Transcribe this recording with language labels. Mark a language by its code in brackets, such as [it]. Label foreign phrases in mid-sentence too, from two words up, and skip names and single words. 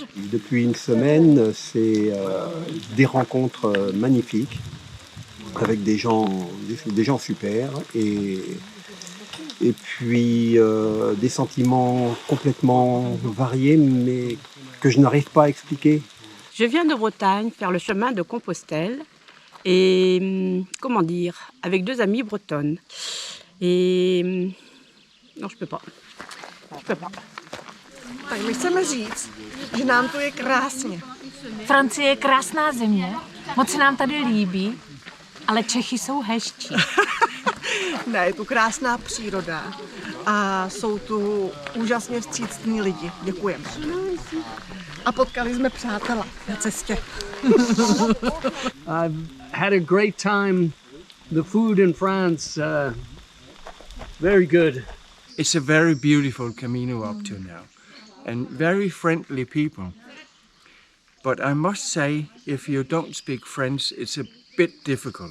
[fr] Depuis une semaine, c'est des rencontres magnifiques avec des gens super et puis des sentiments complètement variés mais que je n'arrive pas à expliquer. Je viens de Bretagne faire le chemin de Compostelle et comment dire, avec 2 amies bretonnes. Et non, je peux pas. [cs] Tak my chceme říct, že nám tu je krásně. Francie je krásná země, moc se nám tady líbí, ale Čechy jsou hezčí. Ne, je tu krásná příroda a jsou tu úžasně vstřícní lidi. Děkujeme. A potkali jsme přátela na cestě. [en] I've had a great time. The food in France, very good. It's a very beautiful Camino up to now, and very friendly people. But I must say, if you don't speak French, it's a bit difficult.